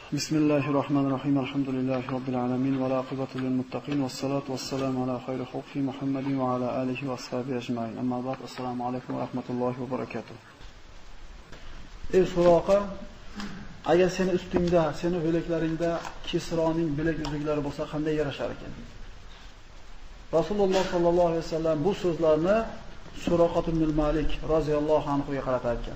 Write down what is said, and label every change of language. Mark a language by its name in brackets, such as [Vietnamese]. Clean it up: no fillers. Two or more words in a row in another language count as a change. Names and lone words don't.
[Arabic] بسم الله الرحمن الرحيم. الحمد لله رب العالمين ولا عاقبة للمتقين والصلاة والسلام على خير خلق محمد وعلى آله وأصحابه أجمعين. أما بعد. السلام عليكم ورحمة الله وبركاته. [Uzbek] Ey Suroqa, agar seni ustingda, seni bo'laklaringda Kisroning bilak uzuklari bo'lsa qanday yarashar ekan? Rasululloh [Arabic] صلى الله عليه وسلم [Uzbek] bu so'zlarni Suroqa ibn Malik [Arabic] رضي الله عنه [Uzbek] ga qaratar ekan.